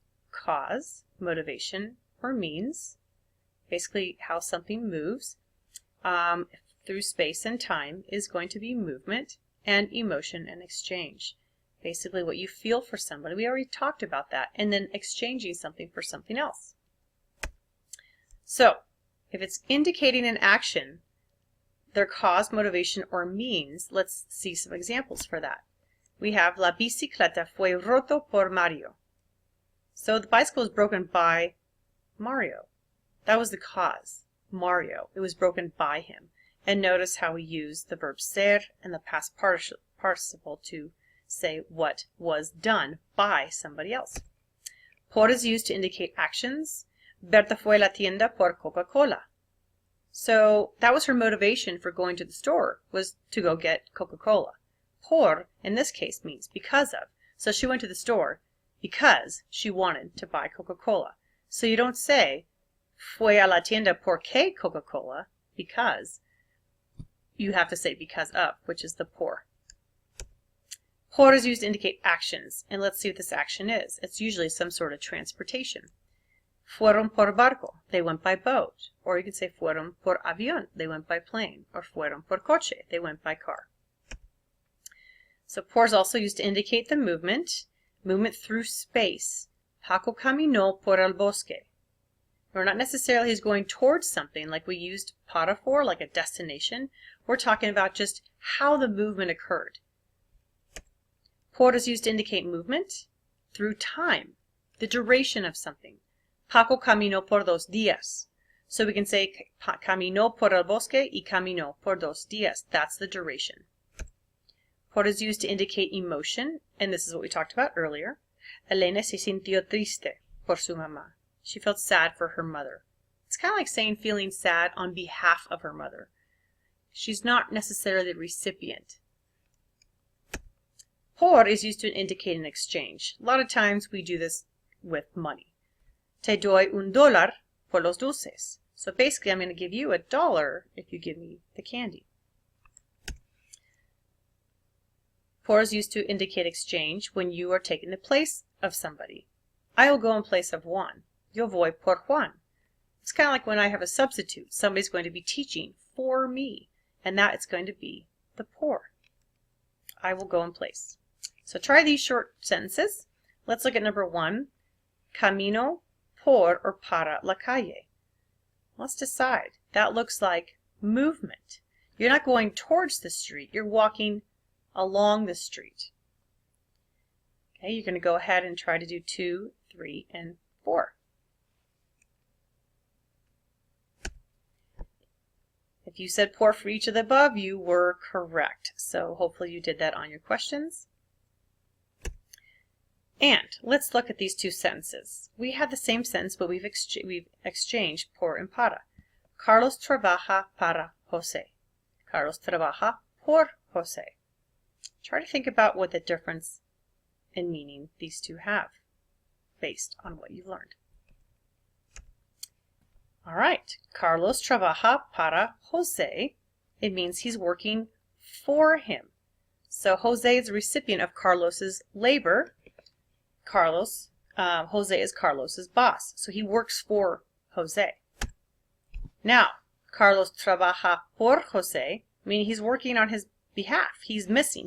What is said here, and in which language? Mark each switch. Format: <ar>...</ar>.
<en>Cause, motivation, or means. Basically how something moves through space and time is going to be movement, and emotion and exchange. Basically what you feel for somebody. We already talked about that. And then exchanging something for something else. So, if it's indicating an action, their cause, motivation, or means, let's see some examples for that. We have</en> <es>La bicicleta fue roto por Mario.</es> <en>So the bicycle was broken by Mario. That was the cause, Mario. It was broken by him. And notice how we use the verb ser and the past participle to say what was done by somebody else. Por is used to indicate actions.</en> <es>Berta fue a la tienda por Coca-Cola.</es> <en>So that was her motivation for going to the store, was to go get Coca-Cola. Por, in this case, means because of. So she went to the store because she wanted to buy Coca-Cola. So you don't say,</en> <es>fue a la tienda porque Coca-Cola,</es> <en>because. You have to say because of, which is the por. Por is used to indicate actions, and let's see what this action is. It's usually some sort of transportation.</en> <es>Fueron por barco,</es> <en>they went by boat. Or you could say</en> <es>fueron por avión,</es> <en>they went by plane. Or</en> <es>fueron por coche,</es> <en>they went by car. So por is also used to indicate the movement through space.</en> <es>Paco caminó por el bosque.</es> <en>Or not necessarily he's going towards something like we used para for, like a destination. We're talking about just how the movement occurred. Por is used to indicate movement through time, the duration of something.</en> <es>Paco caminó por 2 días.</es> <en>So we can say</en> <es>caminó por el bosque y caminó por 2 días.</es> <en>That's the duration. Por is used to indicate emotion, and this is what we talked about earlier.</en> <es>Elena se sintió triste por su mamá.</es> <en>She felt sad for her mother. It's kind of like saying feeling sad on behalf of her mother. She's not necessarily the recipient. Por is used to indicate an exchange. A lot of times we do this with money.</en> <es>Te doy $1 por los dulces.</es> <en>So basically I'm going to give you $1 if you give me the candy. Por is used to indicate exchange when you are taking the place of somebody. I will go in place of Juan.</en> <es>Yo voy por Juan.</es> <en>It's kind of like when I have a substitute. Somebody's going to be teaching for me, and that is going to be the por. I will go in place. So try these short sentences. Let's look at number 1.</en> <es>Camino por or para la calle.</es> <en>Let's decide. That looks like movement. You're not going towards the street. You're walking along the street. Okay, you're going to go ahead and try to do 2, 3, and 4. If you said por for each of the above, you were correct. So hopefully you did that on your questions. And let's look at these 2 sentences. We have the same sentence, but we've exchanged por and para.</en> <es>Carlos trabaja para José. Carlos trabaja por José.</es> <en>Try to think about what the difference in meaning these 2 have based on what you've learned. All right,</en> <es>Carlos trabaja para José.</es> <en>It means he's working for him. So José is the recipient of Carlos's labor. José is Carlos's boss, so he works for José. Now,</en> <es>Carlos trabaja por José,</es> <en>meaning he's working on his behalf. He's missing.</en>